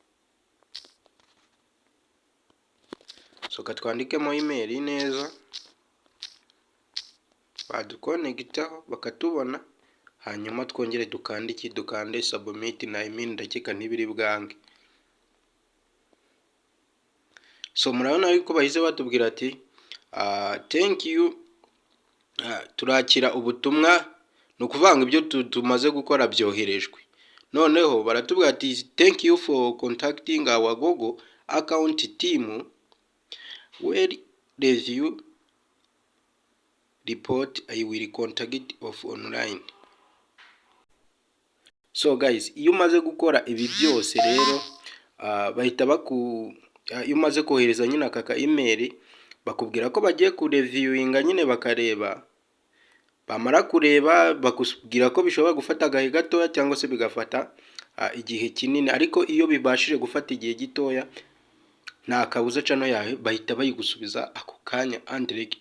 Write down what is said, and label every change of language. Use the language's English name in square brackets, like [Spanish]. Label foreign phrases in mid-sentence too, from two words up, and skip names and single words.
[Kinyarwanda] So katwandikemo email neza, badukonegitaho bakatubona, hanyuma twongere dukande submit. na ndakeka ntibiri bwange. So murabona yuko bahise batubwira ati [English] thank you, [Kinyarwanda] turakira ubutumwa. Ni ukuvuga ngo ibyo tumaze gukora byoherejwe. Noneho baratubwira ati [English] thank you for contacting our Google account team, will review report, I will contact of online. So guys, [Kinyarwanda] iyo umaze gukora ibi byose rero bahita iyo umaze kohereza nyine aka email, bakubwira ko bagiye kureviewinga nyine bakareba. Bamara kureba bakubwira ko bishobora gufata agahe gatoya cyangwa se bigafata igihe kinini, ariko iyo bibashije gufata igihe gitoya nta kabuza channel yawe bahita bayigusubiza ako kanya direct.